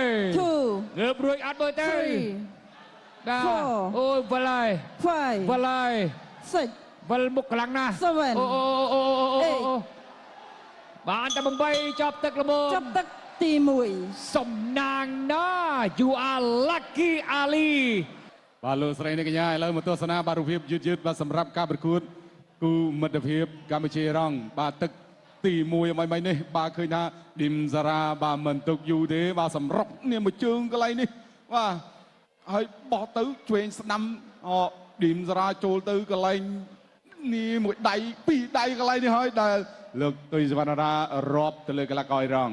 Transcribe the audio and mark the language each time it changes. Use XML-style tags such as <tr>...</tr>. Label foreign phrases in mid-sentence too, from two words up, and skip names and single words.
<km>2 ងើបរួចអត់មើលទៅបាទអូយវល់ហើយ 5 វល់ហើយ 6 វល់មុខខ្លាំងណាស់អូបានតែ8ចាប់ទឹកល្មម ចាប់ទឹកទី1 សំណាងណា</km> <en>you are lucky Ali</en> <km>បាទលោកស្រីអ្នកកញ្ញាឥឡូវមកទស្សនាបាទរូបភាពយឺតបាទសម្រាប់ការប្រកួតគូមិត្តភាពកម្ពុជារងបាទទឹកទី1អ្វីនេះបាទឃើញថាឌីមសារាបាទមិនទុកយូរទេបាទសម្រុកនេះមួយជើងកន្លែងនេះបាទហើយបោះទៅឆ្វេងស្ដាំឌីមសារាចូលទៅកន្លែងនេះមួយដៃពីរដៃកន្លែងនេះហើយដែលលោកទុយសវណ្ណារារាប់ទៅលើកីឡាករអ៊ីរ៉ង់</km>